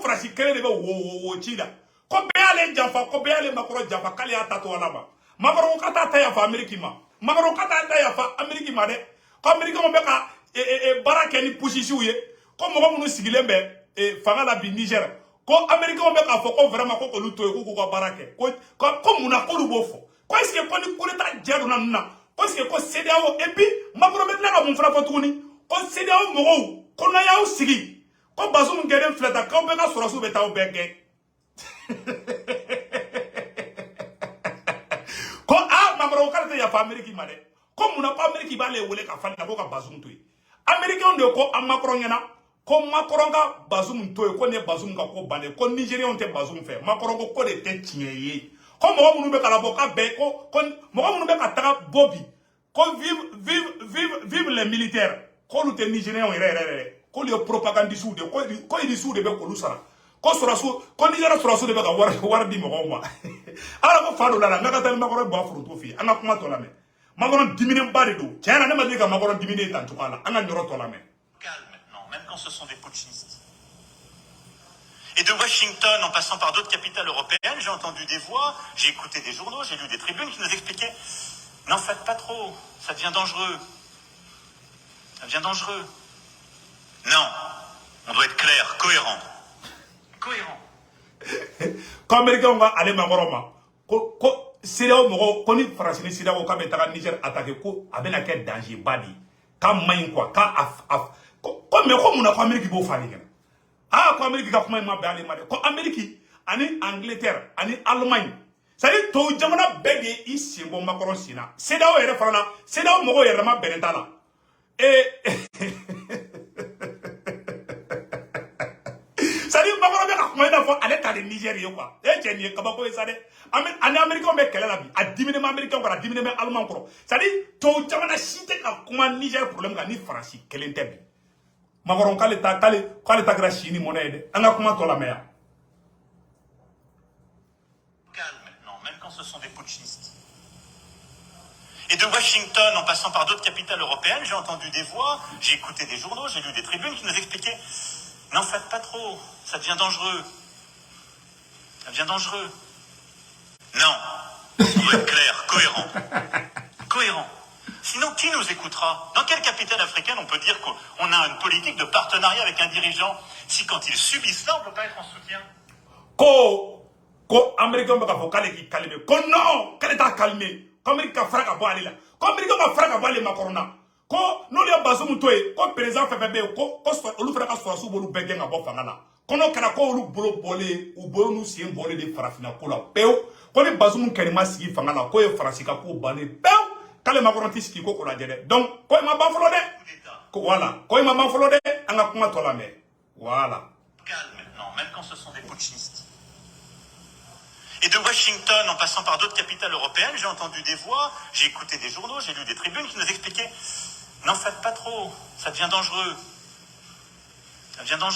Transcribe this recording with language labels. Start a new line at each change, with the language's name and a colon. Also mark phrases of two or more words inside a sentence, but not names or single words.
Bambara: Faransi kelen de bɛ wo ci la ko bɛɛ y'ale janfa ko bɛɛ y'ale Macron janfa k'ale y'a ta to ala ma Macron ka taa ta yafa Amérique ma Macron ka taa ta yafa Amérique ma dɛ ko américain bɛ ka baara kɛ ni pusisiw ye ko mɔgɔ minnu sigilen bɛ fanga la bi Niger ko américain bɛ k'a fɔ ko vraiment ko olu to ye k'u ka baara kɛ ko mun na k'olu b'o fɔ ko
French: est-ce que
Bambara: ko ni
French: coup d'état
Bambara: jɛ donna ninnu na ko
French: est-ce que
Bambara: ko CEDEAO
French: et puis
Bambara: Macron bɛ tila ka mun fana fɔ tuguni ko CEDEAO mɔgɔw ko n'a y'aw sigi ko Bazoum gɛnnen filɛ tan k'aw bɛɛ ka sɔrɔsiw bɛ taa aw bɛɛ gɛn ko Macron k'ale tɛ yafa Amérique ma dɛ ko mun na ko Amérique b'ale wele ka fa ko ka Bazoum to yen américain de ko a Macron ɲɛna ko Macron ka Bazoum to yen ko ne Bazoum ka ko bannen ko Nigériens tɛ Bazoum fɛ Macron ko de tɛ tiɲɛ ye ko mɔgɔ minnu bɛ ka labɔ ka bɛn ko mɔgɔ minnu bɛ ka taga bɔ bi ko
French: vive les militaires
Bambara: k'olu tɛ Nigériens yɛrɛ k'olu ye propagandistes de ko irisiw de bɛ k'olu sara ko sɔrɔsiw ko Niger sɔrɔsiw de bɛ ka wari di mɔgɔw ma ala ko fa dɔ la n ka taa ni Macron bɔ a foronto fɛ yen an ka kuma tɔ lamɛn Macron diminenba de don tiɲɛ na ne ma deli ka Macron diminen tan cogoya la an ka yɔrɔ tɔ lamɛn.
French: Calme maintenant, même quand ce sont des putschistes. Et de Washington, en passant par d'autres capitales européennes, j'ai entendu des voix, j'ai écouté des journaux, j'ai lu des tribunes qui nous expliquaient « N'en faites pas trop, ça devient dangereux. Ça devient dangereux. » Non, on doit être clair, cohérent. Cohérent.
Bambara: Quand Américain va aller Macron ma, ko CEDEAO mɔgɔ ko ni Faransi ni CEDEAO k'a bɛ taga Niger attaquer ko a bɛna kɛ danger ba de k'a maɲi quoi ko mais ko mun na ko Amérique b'o fɔ ale ɲɛna ko Amérique ka kuma in ma bɛn ale ma dɛ ko Amérique ani Angleterre ani Allemagne
French: c'est à dire
Bambara: tubabu jamana bɛɛ de i sen bɔ Macron sen na CEDEAO yɛrɛ fana na CEDEAO mɔgɔw yɛrɛ ma bɛnnen t'a la
French: c'est-à-dire
Bambara: Macron bɛ ka kuma in n'a fɔ ale ta de Niger ye quoi cɛ nin ye kabako ye sa dɛ ani américain bɛ kɛlɛ la bi a diminen bɛ américain kɔrɔ a diminen bɛ allemand kɔrɔ
French: c'est-à-dire
Bambara: tubabu jamana si tɛ ka kuma Niger problème kan ni Faransi kelen tɛ bi Macron k'ale ta kɛra si ni mɔnɛ ye dɛ an ka kuma tɔ lamɛn yan.
French: Calme maintenant, même quand ce sont des putschistes. Et de Washington, en passant par d'autres capitales européennes, j'ai entendu des voix, j'ai écouté des journaux, j'ai lu des tribunes qui nous expliquaient « N'en faites pas trop, ça devient dangereux. Ça devient dangereux. » Non, on doit être clair, cohérent. Cohérent. Sinon, qui nous écoutera? Dans quelle capitale africaine on peut dire qu'on a une politique de partenariat avec un dirigeant si quand ils subissent ça, on ne peut pas être en soutien?
Bambara: Ko américain bɛ k'a fɔ k'ale k'i calmer ko non k'ale t'a calmer ko Amérique ka fara ka bɔ ale la ko Amérique ka fara ka bɔ ale Macron na ko n'olu ye Bazoum to yen ko président fɛn fɛn bɛ yen ko olu fana ka sɔrɔsiw b'olu bɛɛ gɛn ka bɔ fanga la ko n'o kɛra ko olu bolo bɔlen u bolo n'u sen bɔlen de farafinna ko la pewu ko ni Bazoum kɛlen ma sigi fanga la k'o ye Faransi ka ko bannen pewu k'ale Macron tɛ sigi ko ko lajɛ dɛ donc ko i ma ban fɔlɔ dɛ ko voilà ko i ma ban fɔlɔ dɛ an ka kuma tɔ lamɛn voilà.
French: Calme maintenant, même quand ce sont des putschistes. Et de Washington, en passant par d'autres capitales européennes, j'ai entendu des voix, j'ai écouté des journaux, j'ai lu des tribunes qui nous expliquaient « N'en faites pas trop, ça devient dangereux. Ça devient dangereux.